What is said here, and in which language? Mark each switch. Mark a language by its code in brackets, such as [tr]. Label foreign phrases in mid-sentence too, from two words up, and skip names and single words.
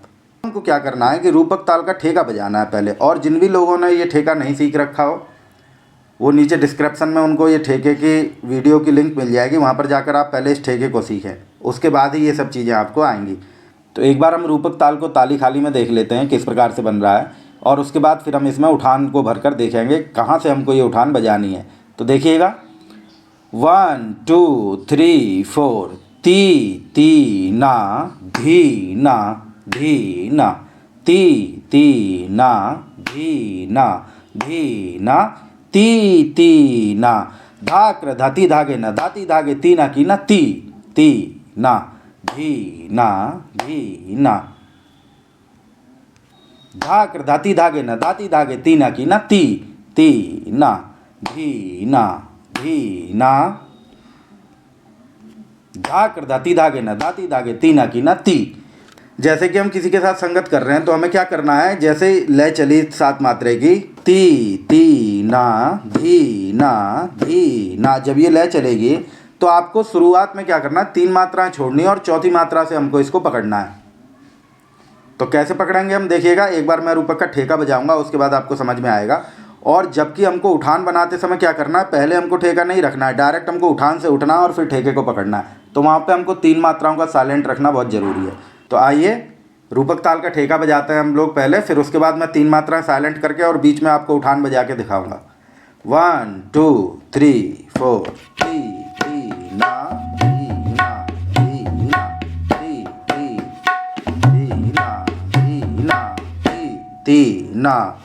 [hi] हमको क्या करना है कि रूपक ताल का ठेका बजाना है पहले। और जिन भी लोगों ने ये ठेका नहीं सीख रखा हो, वो नीचे डिस्क्रिप्शन में उनको ये ठेके की वीडियो की लिंक मिल जाएगी, वहाँ पर जाकर आप पहले इस ठेके को सीखें, उसके बाद ही ये सब चीज़ें आपको आएंगी। तो एक बार हम रूपक ताल को ताली खाली में देख लेते हैं किस प्रकार से बन रहा है, और उसके बाद फिर हम इसमें उठान को भरकर देखेंगे कहाँ से हमको ये उठान बजानी है। तो देखिएगा, 1 2 3 4, ती ती ना धी ना धी ना, ती ना धी ना धी ना, ती ना, धाक्र धाती धागे ना धाती धागे ती ना की ना, ती ना धी ना, धाक्र धाती धागे ना धाती धागे ती ना की ना, ती ना धी ना, धाक्र धाती धागे ना धाती धागे ती ना की ना, ती। जैसे कि हम किसी के साथ संगत कर रहे हैं तो हमें क्या करना है, जैसे लय चली 7 मात्रे की, ती ना धी ना, जब ये लय चलेगी तो आपको शुरुआत में क्या करना है, 3 मात्राएं छोड़नी है और चौथी मात्रा से हमको इसको पकड़ना है। तो कैसे पकड़ेंगे हम देखिएगा, एक बार मैं रूपक का ठेका बजाऊंगा, उसके बाद आपको समझ में आएगा। और जबकि हमको उठान बनाते समय क्या करना है, पहले हमको ठेका नहीं रखना है, डायरेक्ट हमको उठान से उठना और फिर ठेके को पकड़ना है। तो वहाँ पे हमको 3 मात्राओं का साइलेंट रखना बहुत ज़रूरी है। तो आइए रूपक ताल का ठेका बजाते हैं हम लोग पहले, फिर उसके बाद मैं 3 मात्राएं साइलेंट करके और बीच में आपको उठान बजा के दिखाऊंगा। 1 2 3 4, ती ना धी ना धी ना ती ना धी ना ती ना।